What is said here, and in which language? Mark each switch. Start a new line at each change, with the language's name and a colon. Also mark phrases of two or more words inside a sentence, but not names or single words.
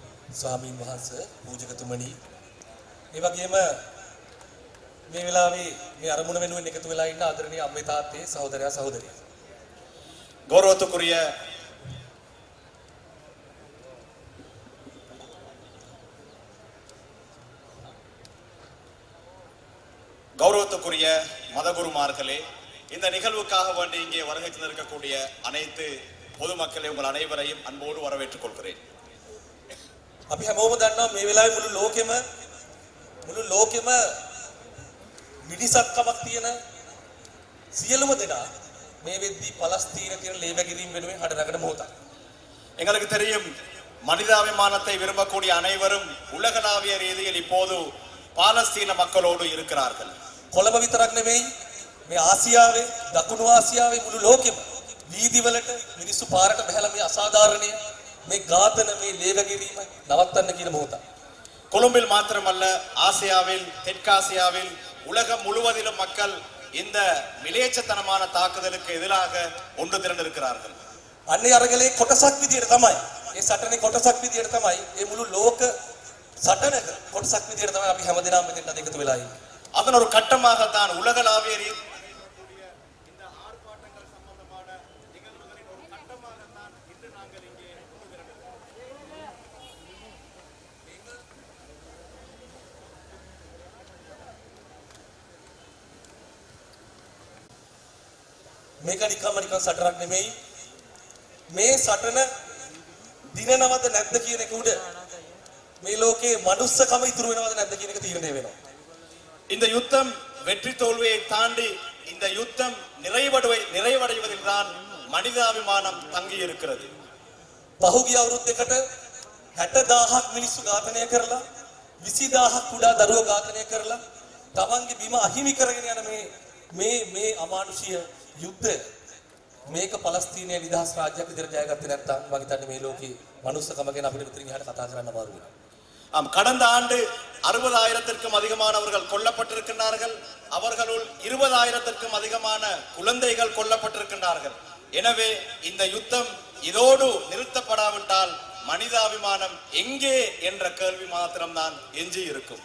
Sinhala: ස්වාමීන් වහන්සේ පූජකතුමනි මේ වගේම මේ වෙලාවේ මේ අරමුණ වෙනුවෙන් එකතු වෙලා ඉන්න ආදරණීය අම්මේ තාත්තේ සහෝදරයා සහෝදරිය
Tamil: கௌரவத்துக்குரிய மதகுருமார்களே இந்த நிகழ்வுக்காக வேண்டி இங்கே வருகை தந்திருக்கக்கூடிய அனைத்து பொதுமக்களை உங்கள் அனைவரையும் அன்போடு வரவேற்றுக் கொள்கிறேன்.
Sinhala: අපි හැමෝම දන්නවා මේ වෙලාවේ මුළු ලෝකෙම මිනිසක්කමක් තියෙන සියලුම දෙනා මේ වෙද්දී පලස්තීන කියන ලේවැගිරීම වෙනුවෙන් හඬ නගන මොහොතක්.
Tamil: எங்களுக்கு தெரியும் மனிதாபிமானத்தை விரும்பக்கூடிய அனைவரும் உலகளாவிய ரீதியில் இப்போது பாலஸ்தீன மக்களோடு இருக்கிறார்கள்.
Sinhala: කොළඹ විතරක් නෙමෙයි මේ ආසියාවේ දකුණු ආසියාවේ මුළු ලෝකෙම වීදිවලට මිනිස්සු පාරට බහැලා මේ අසාධාරණය මේ ඝාතන මේ ලේවැගිරීම නවත්තන්න කියන මොහොතක්.
Tamil: கொழும்பில் மாத்திரமல்ல ஆசியாவில் தெற்காசியாவில் உலகம் முழுவதிலும் மக்கள் இந்த மிலேச்சத்தனமான தாக்குதலுக்கு எதிராக ஒன்று திரண்டிருக்கிறார்கள்.
Sinhala: අන්නේ අරගලේ කොටසක් විදියට තමයි මේ සටනේ කොටසක් විදියට තමයි මේ මුළු ලෝක සටනක කොටසක් විදියට තමයි අපි හැමදෙනාම මෙතෙන්ට එකතු වෙලා ඉන්නේ.
Tamil: அதன் ஒரு கட்டமாகத்தான் உலகளாவிய இந்த ஆர்ப்பாட்டங்கள் சம்பந்தமான நிகழ்வுகளின் ஒரு கட்டமாகத்தான் இன்று நாங்கள் இங்கே
Sinhala: මේක නිකම්ම සටනක් නෙමෙයි මේ සටන දිනනවද නැද්ද කියන එක උඩ මේ ලෝකේ මනුස්සකම ඉතුරු වෙනවද නැද්ද කියන එක තීරණය වෙනවා.
Tamil: இந்த யுத்தம் வெற்றி தோல்வியை தாண்டி இந்த யுத்தம் நிறைவடைவதில் தான் மனிதாபிமானம் தங்கி இருக்கிறது.
Sinhala: පහුගිය අවුරුද්දකට 60000ක් මිනිස්සු ඝාතනය කරලා 20000ක් කුඩා දරුවෝ ඝාතනය කරලා තමන්ගේ බිම අහිමි කරගෙන යන මේ අමානුෂීය යුද්ධ මේක පලස්තීනයේ නිදහස් රාජ්‍යයක් විදිහට ජයගත්තේ නැත්නම් මම හිතන්නේ මේ ලෝකේ මනුස්සකම ගැන අපිට මෙතනින් එහාට කතා කරන්න අමාරු වෙනවා.
Tamil: ஆம், கடந்த ஆண்டு 60,000த்திற்கும் அதிகமானவர்கள் கொல்லப்பட்டிருக்கிறார்கள். அவர்களுள் 20,000த்திற்கும் அதிகமான குழந்தைகள் கொல்லப்பட்டிருக்கிறார்கள். எனவே இந்த யுத்தம் இதோடு நிறுத்தப்படாவிட்டால் மனிதாபிமானம் எங்கே என்ற கேள்வி மாத்திரம்தான் எஞ்சி இருக்கும்.